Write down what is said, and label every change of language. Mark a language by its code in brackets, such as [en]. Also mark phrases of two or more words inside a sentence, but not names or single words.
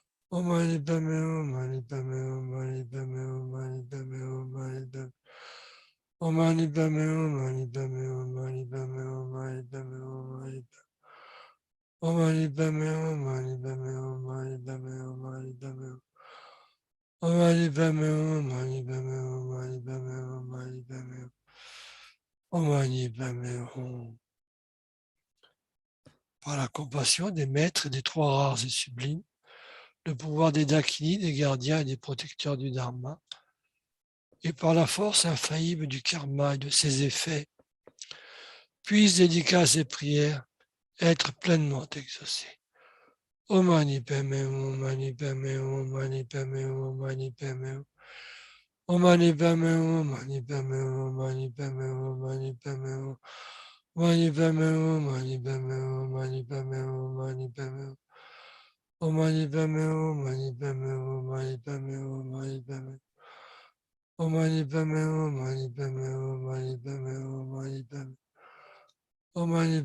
[sa] Om Mani Padme Hum, Mani Padme Hum, Mani Padme Hum, Mani Padme Hum, Mani Padme Om Mani Padme Hum, Mani Padme Hum, Mani Padme Hum, Mani Padme Hum, Mani Padme Om Mani Padme Hum, Mani Padme Hum, Mani Padme Hum, Mani Padme Hum Om Mani Padme Hum, Mani Padme Hum, Mani Padme Hum, Mani Padme Hum Om Mani Padme Hum. [fr] Par la compassion des maîtres et des trois rares et sublimes, le pouvoir des Dakini, des gardiens et des protecteurs du Dharma, et par la force infaillible du karma et de ses effets, puissent dédicaces et prières être pleinement exaucées. [sa] Om Mani Padme Hum, Om Mani Padme Hum, Om Mani Padme Hum, Om Mani Padme Hum Om Mani Padme Hum, Om Mani Padme Hum, Om Mani Padme Hum, Om Mani Padme Hum Mani Padme Hum, Mani Padme Hum, Mani Padme Hum, Mani Padme Hum Om Mani Padme Hum, Mani Padme Hum, Mani Padme Hum, Mani Padme Om Mani Padme Hum, Mani Padme Hum, Mani Padme Hum, Mani Padme Om Mani